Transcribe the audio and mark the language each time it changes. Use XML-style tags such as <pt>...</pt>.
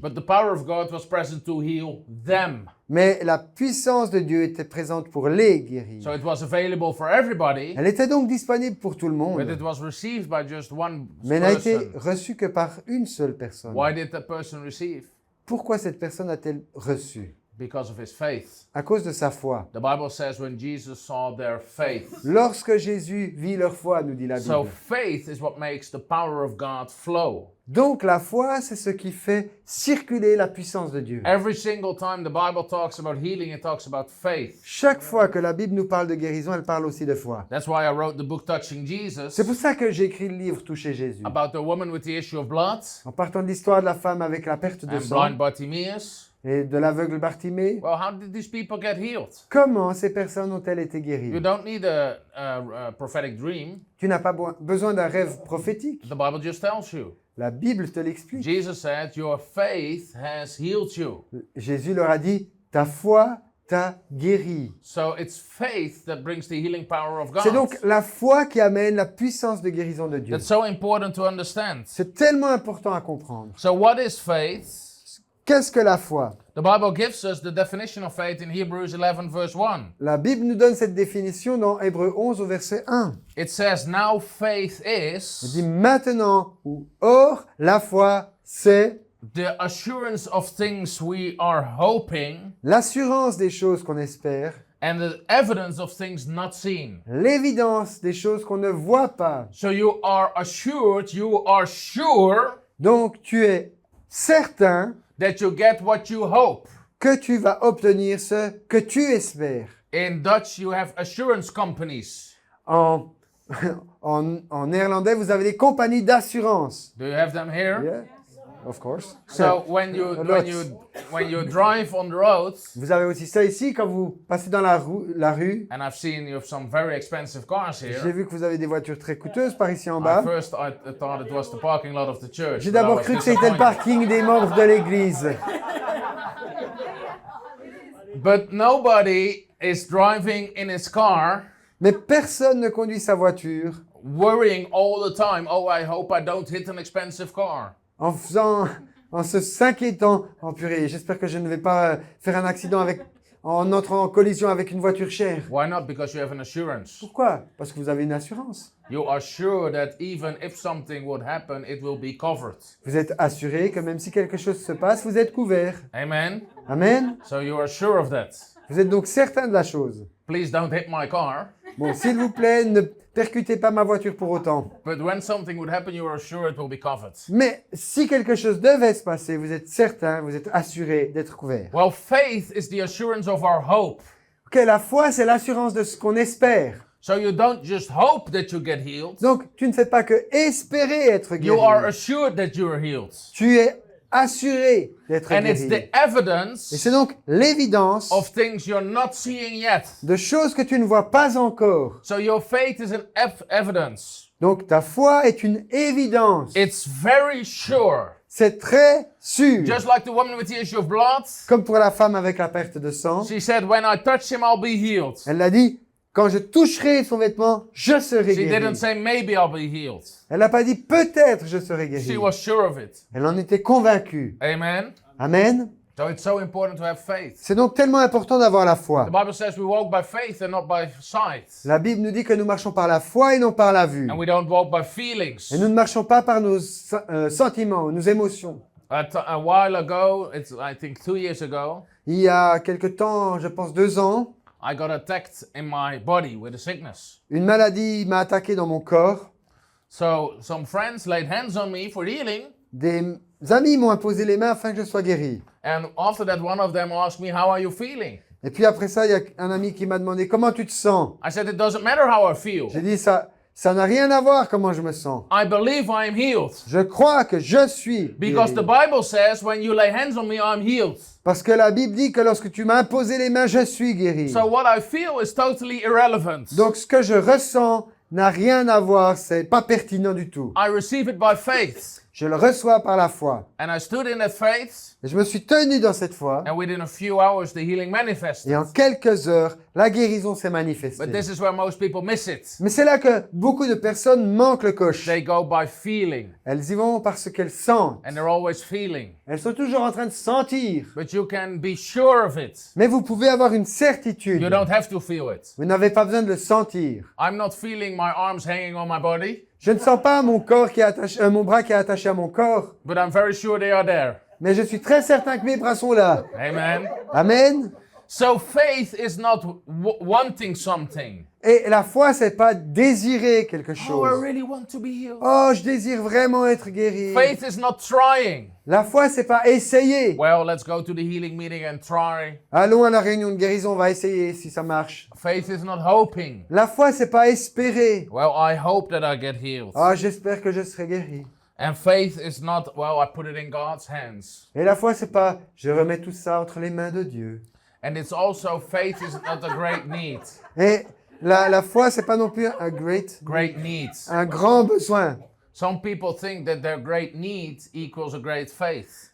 <en>But the power of God was present to heal them.</en> <fr>Mais la puissance de Dieu était présente pour les guérir.</fr> <en>So it was available for everybody,</en> <fr>Elle était donc disponible pour tout le</fr> <en>but</en> <fr>monde,</fr> <en>it was received by just one</en> <fr>mais n'a été</fr> <en>person.</en> <fr>reçue que par une seule personne.</fr> <en>Why did that person receive?</en> <fr>Pourquoi cette personne a-t-elle reçu?</fr> <en>Because of his faith.</en> <fr>À cause de sa foi.</fr> <en>The Bible says when Jesus saw their faith.</en> <fr>Lorsque Jésus vit leur foi, nous dit la</fr> <en>So</en> <fr>Bible.</fr> <en>faith is what makes the power of God flow.</en> <fr>Donc la foi, c'est ce qui fait circuler la puissance de Dieu.</fr> <en>Every single time the Bible talks about healing, it talks about faith.</en> <fr>Chaque fois que la Bible nous parle de guérison, elle parle aussi de foi.</fr> <en>That's why I wrote the book Touching Jesus,</en> <fr>C'est pour ça que j'ai écrit le livre Toucher Jésus.</fr> <en>about the woman with the issue of blood</en> <fr>En partant de l'histoire de la femme avec la perte de</fr> <en>and</en> <fr>sang</fr> <en>blind Bartimaeus.</en> <fr>et de l'aveugle Bartimée,</fr> <en>Well, how did these people get healed?</en> <fr>comment ces personnes ont-elles été</fr> <en>You</en> <fr>guéries?</fr> <en>don't need a prophetic dream.</en> <fr>Tu n'as pas besoin d'un rêve prophétique.</fr> <en>The Bible just tells you.</en> <fr>La Bible te l'explique.</fr> <en>Jesus said, your faith has healed you.</en> <fr>Jésus leur a dit, ta foi t'a guéri.</fr> <en>So it's faith that brings the healing power of</en> <fr>C'est</fr> <en>God.</en> <fr>donc la foi qui amène la puissance de guérison de Dieu.</fr> <en>That's so important to understand.</en> <fr>C'est tellement important à comprendre.</fr> <en>So what is faith?</en> <fr>Qu'est-ce que la foi?</fr> <en>The Bible gives us the definition of faith in Hebrews 11 verse 1.</en> <fr>La Bible nous donne cette définition dans Hébreux 11 au verset 1.</fr> <en>It says, now faith</en> <fr>Il</fr> <en>is</en> <fr>dit maintenant, ou or, la foi, c'est</fr> <en>the assurance of things we are hoping</en> <fr>l'assurance des choses qu'on espère,</fr> <en>and the evidence of things not seen.</en> <fr>l'évidence des choses qu'on ne voit pas.</fr> <en>So you are assured, you are sure</en> <fr>Donc tu es certain</fr> <en>that you get what you hope.</en> <fr>que tu vas obtenir ce que tu espères.</fr> <en>In Dutch, you have assurance companies.</en> <fr>En, en néerlandais, vous avez des compagnies d'assurance.</fr> <en>Do you have them here? Yeah, of course. So when you drive on the road,</en> <fr>Vous avez aussi ça ici quand vous passez dans la rue.</fr> <en>and I've seen you have some very expensive cars</en> <fr>J'ai</fr> <en>here.</en> <fr>vu que vous avez des voitures très coûteuses par ici en bas.</fr> <en>I thought it was the parking lot of the church.</en> <fr>J'ai</fr> <en>but I</en> <fr>d'abord</fr> <en>was</en> <fr>cru que c'était le</fr> <en>disappointed.</en> <fr>parking des membres de l'église.</fr> <en>But nobody is driving in his car</en> <fr>Mais personne ne conduit sa voiture</fr> <en>worrying all the time. Oh, I hope I don't hit an expensive car.</en> <fr>en s'inquiétant. Oh purée, j'espère que je ne vais pas faire un accident en entrant en collision avec une voiture chère.</fr> <en>Why not? Because you have an assurance.</en> <fr>Pourquoi? Parce que vous avez une assurance.</fr> <en>You are sure that even if something would happen, it will be covered.</en> <fr>Vous êtes assuré que même si quelque chose se passe, vous êtes couvert.</fr> <en>Amen?</en> <fr>Amen.</fr> <en>So you are sure of that.</en> <fr>Vous êtes donc certain de la chose.</fr> <en>Please don't hit my car.</en> <fr>Bon, s'il vous plaît, ne percutez pas ma voiture pour autant.</fr> <en>But when something would happen, you are sure it will be covered.</en> <fr>Mais si quelque chose devait se passer, vous êtes certain, vous êtes assuré d'être couvert.</fr> <en>Well, faith is the assurance of our hope.</en> <fr>Ok, la foi, c'est l'assurance de ce qu'on espère.</fr> <en>So you don't just hope that you get healed.</en> <fr>Donc, tu ne fais pas que espérer être</fr> <en>You are</en> <fr>guéri.</fr> <en>assured that you are healed.</en> <fr>Tu es assuré d'être</fr> <en>And it's</en> <fr>guéri.</fr> <en>the evidence</en> <fr>Et c'est donc l'évidence</fr> <en>of things you're not seeing yet.</en> <fr>de choses que tu ne vois pas encore.</fr> <en>So your faith is an evidence.</en> <fr>Donc, ta foi est une évidence.</fr> <en>It's very sure.</en> <fr>C'est très sûr.</fr> <en>Just like the woman with the issue of blood,</en> <fr>Comme pour la femme avec la perte de sang.</fr> <en>she said, when I touch him, I'll be healed.</en> <fr>Elle a dit, quand je toucherai son vêtement, je serai</fr> <en>She didn't</en> <fr>guéri.</fr> <en>say, maybe I'll be healed.</en> <fr>Elle n'a pas dit, peut-être je serai</fr> <en>She</en> <fr>guéri.</fr> <en>was sure of it.</en> <fr>Elle en était convaincue.</fr> <en>Amen.</en> <fr>Amen.</fr> <en>So it's so important to have faith.</en> <fr>C'est donc tellement important d'avoir la foi.</fr> <en>The Bible says we walk by faith and not by sight.</en> <fr>La Bible nous dit que nous marchons par la foi et non par la vue.</fr> <en>And we don't walk by feelings.</en> <fr>Et nous ne marchons pas par nos sentiments, nos émotions.</fr> <en>A while ago, it's I think 2 years ago,</en> <fr>Il y a quelque temps, je pense 2 ans,</fr> <en>I got attacked in my body with a sickness.</en> <fr>une maladie m'a attaqué dans mon corps.</fr> <en>So some friends laid hands on me for healing.</en> <fr>Des amis m'ont imposé les mains afin que je sois guéri.</fr> <en>And after that, one of them asked me, how are you feeling?</en> <fr>Et puis après ça, il y a un ami qui m'a demandé comment tu te sens.</fr> <en>I said, it doesn't matter how I feel.</en> <fr>J'ai dit ça n'a rien à voir comment je me sens.</fr> <en>I believe I am healed.</en> <fr>Je crois que je suis</fr> <en>Because the</en> <fr>guéri.</fr> <en>Bible says when you lay hands on me, I'm healed.</en> <fr>Parce que la Bible dit que lorsque tu m'as imposé les mains, je suis guéri.</fr> <en>So what I feel is totally irrelevant.</en> <fr>Donc ce que je ressens n'a rien à voir, c'est pas pertinent du tout.</fr> <en>I receive it by faith.</en> <fr>Je le reçois par la foi.</fr> <en>And I stood in that faith.</en> <fr>Et je me suis tenu dans cette foi.</fr> <en>and within a few hours the healing manifested.</en> <fr>Et en quelques heures, la guérison s'est</fr> <en>But</en> <fr>manifestée.</fr> <en>this is where most people miss it.</en> <fr>Mais c'est là que beaucoup de personnes manquent le coche.</fr> <en>They go by feeling,</en> <fr>Elles y vont parce qu'elles sentent.</fr> <en>and they're always feeling.</en> <fr>Elles sont toujours en train de sentir.</fr> <en>But you can be sure of it.</en> <fr>Mais vous pouvez avoir une certitude.</fr> <en>You don't have to feel it.</en> <fr>Vous n'avez pas besoin de le sentir.</fr> <en>I'm not feeling my arms hanging on my body,</en> <fr>Je ne sens pas mon corps qui est attaché, mon bras qui est attaché à mon corps,</fr> <en>but I'm very sure they are there.</en> <fr>mais je suis très certain que mes bras sont là.</fr> <en>Amen.</en> <fr>Amen.</fr> <en>So faith is not wanting something.</en> <fr>Et la foi, c'est pas désirer quelque</fr> <en>Oh, I</en> <fr>chose.</fr> <en>really want to be healed.</en> <fr>Oh, je désire vraiment être guéri.</fr> <en>Faith is not trying.</en> <fr>La foi, c'est pas essayer.</fr> <en>Well, let's go to the healing meeting and try.</en> <fr>Allons à la réunion de guérison, on va essayer si ça marche.</fr> <en>Faith is not hoping.</en> <fr>La foi, c'est pas espérer.</fr> <en>Well, I hope that I get healed.</en> <fr>Ah, j'espère que je serai guéri.</fr> <en>And faith is not, well, I put it in God's hands.</en> <fr>Et la foi, c'est pas je remets tout ça entre les mains de Dieu.</fr> <en>And it's also, faith is not a great need.</en> <fr>Et la foi, c'est pas non plus</fr> <en>Great needs.</en> <fr>un grand besoin.</fr> <en>Some people think that their great needs equals a great faith.</en>